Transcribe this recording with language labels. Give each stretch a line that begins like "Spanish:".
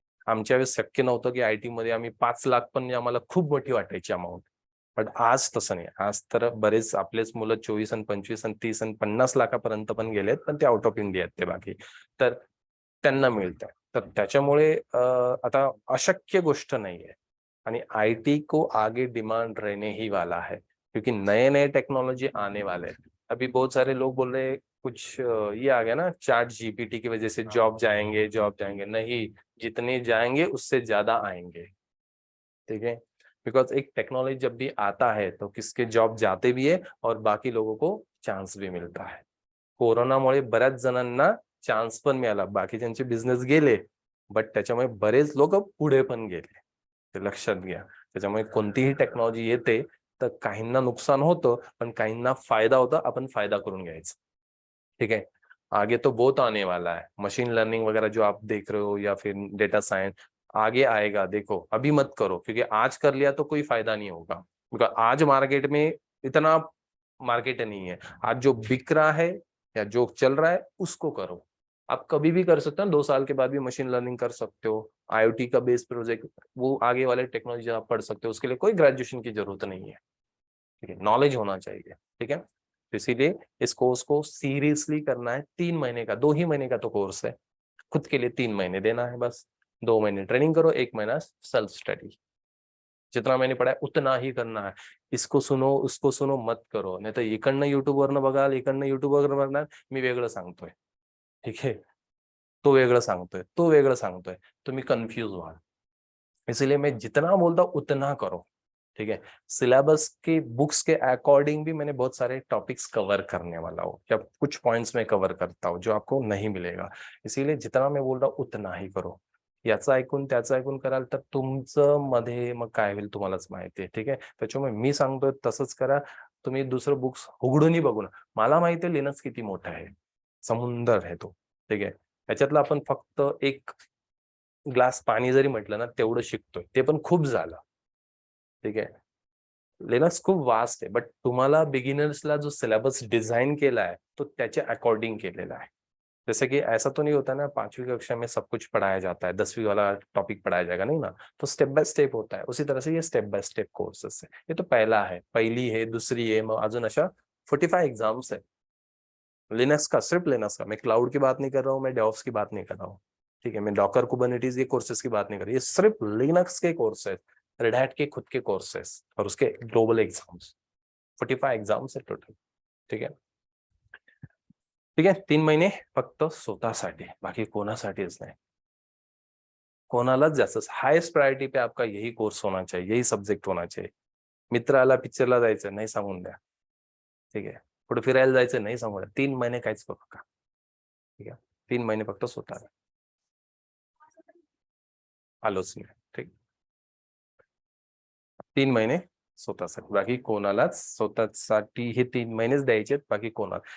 Marathi: आमच्या वेळेस शक्य नव्हतं की IT मध्ये आम्ही 5,00,000 पण आम्हाला खूप मोठी वाटायची अमाऊंट. पण आज तसं नाही. आज तर बरेच आपलेच मुलं 24 आणि 25 आणि 30 आणि 50 लाखापर्यंत पण गेलेत, पण ते आउट ऑफ इंडिया आहेत ते बाकी. तर त्यांना मिळतं. तर त्याच्यामुळे आता अशक्य गोष्ट नाहीये.
Hindi: आणि IT को आगे डिमांड रहने ही वाला है, क्योंकि नए नए टेक्नोलॉजी आने वाले हैं. अभी बहुत सारे लोग बोल रहे हैं कुछ ये आ गया ना, चैट GPT की वजह से जॉब जाएंगे. नहीं, जितने जाएंगे उससे ज्यादा आएंगे. ठीक है. बिकॉज एक टेक्नोलॉजी जब भी आता है तो किसके जॉब जाते भी है और बाकी लोगों को चान्स भी मिळता है.
Marathi: कोरोनामुळे बऱ्याच जणांना चान्स पण मिळाला, बाकीच्यांचे बिझनेस गेले, बट त्याच्यामुळे बरेच लोक पुढे पण गेले. ते लक्षात घ्या. त्याच्यामुळे कोणतीही टेक्नॉलॉजी येते तर काहींना नुकसान होतं, पण काहींना फायदा होता. आपण फायदा करून घ्यायचा. ठीक है.
Hindi: आगे तो बहुत आने वाला है. मशीन लर्निंग वगैरह जो आप देख रहे हो या फिर डेटा साइंस आगे आएगा. देखो अभी मत करो, क्योंकि आज कर लिया तो कोई फायदा नहीं होगा. क्योंकि आज मार्केट में इतना मार्केट नहीं है. आज जो बिक रहा है या जो चल रहा है उसको करो. आप कभी भी कर सकते हो. 2 साल के बाद भी मशीन लर्निंग कर सकते हो. IoT का बेस प्रोजेक्ट, वो आगे वाले टेक्नोलॉजी आप पढ़ सकते हो. उसके लिए कोई ग्रेजुएशन की जरूरत नहीं है. ठीक है. नॉलेज होना चाहिए. ठीक है. तो इसीलिए इस कोर्स को सीरियसली करना है. 3 महीने का, 2 ही महीने का तो कोर्स है. खुद के लिए 3 महीने देना है बस. 2 महीने ट्रेनिंग करो, 1 महीना सेल्फ स्टडी. जितना मैंने पढ़ा है उतना ही करना है. इसको सुनो उसको सुनो मत करो.
Marathi: नाही तर इकडनं युट्यूब वरनं बघाल, इकडनं युट्यूब वरनं बघणार, मी वेगळं सांगतोय. ठीक है. तो वेगळं सांगतोय, तो वेगळं सांगतोय, तुम्ही कन्फ्यूज व्हाल.
Hindi: इसीलिए मैं जितना बोलता हूँ उतना करो. ठीक है. सिलेबस की बुक्स के अकॉर्डिंग भी मैंने बहुत सारे टॉपिक्स कवर करने वाला हूँ, या कुछ पॉइंट्स में कवर करता हूँ जो आपको नहीं मिलेगा. इसीलिए जितना मैं बोल रहा हूँ उतना ही करो.
Marathi: याचं ऐकून त्याचं ऐकून कराल तर तुमचं मध्ये मग काय होईल तुम्हालाच माहिती आहे. ठीक आहे. त्याच्यामुळे मी सांगतोय तसंच करा. तुम्ही दुसरं बुक्स उघडूनही बघू ना. मला माहिती आहे लिनक्स किती मोठा आहे, समुंदर आहे तो. ठीक आहे. त्याच्यातलं आपण फक्त एक ग्लास पाणी जरी म्हटलं ना तेवढं शिकतोय, ते पण खूप झालं. ठीक आहे. लिनक्स खूप वास्ट आहे, बट तुम्हाला बिगिनर्सला जो सिलेबस डिजाइन केला है तो त्याच्या अकॉर्डिंग केलेला है.
Hindi: जैसे कि ऐसा तो नहीं होता ना 5वीं कक्षा में सब कुछ पढ़ाया जाता है, 10वीं वाला टॉपिक पढ़ाया जाएगा, नहीं ना. तो स्टेप बाय स्टेप होता है. उसी तरह से ये स्टेप बाय स्टेप कोर्सेस है. ये तो पहला है, पहली है, दूसरी है,
Marathi: मग अजून अशा 45 एग्जाम्स
Hindi: है लिनक्स का. सिर्फ लिनक्स का. मैं क्लाउड की बात नहीं कर रहा हूँ, मैं डेवऑप्स की बात नहीं कर रहा हूँ. ठीक है. मैं डॉकर कुबरनेटिस ये कोर्सेस की बात नहीं कर रही. ये सिर्फ लिनक्स के कोर्सेस, रेड हैट के खुद के कोर्सेस और उसके ग्लोबल एग्जाम्स. 45 एग्जाम्स है टोटल. ठीक है. ठीक है.
Marathi: 3 महिने फक्त स्वतःसाठी, बाकी कोणासाठीच नाही. कोणालाच जास्त.
Hindi: हाईएस्ट प्रायोरिटी पे आपका यही कोर्स होना चाहिए, यही सब्जेक्ट होना चाहिए.
Marathi: मित्राला पिक्चरला जायचं नाही सांगून द्या. ठीक आहे. कुठे फिरायला जायचं नाही सांगून द्या. 3 महिने काहीच करू नका. ठीक आहे. 3 महिने फक्त स्वतःला. आलोच नाही. ठीक. 3 महिने स्वतःसाठी, बाकी कोणालाच स्वतःसाठी हे 3 महिनेच द्यायचे, बाकी कोणाला.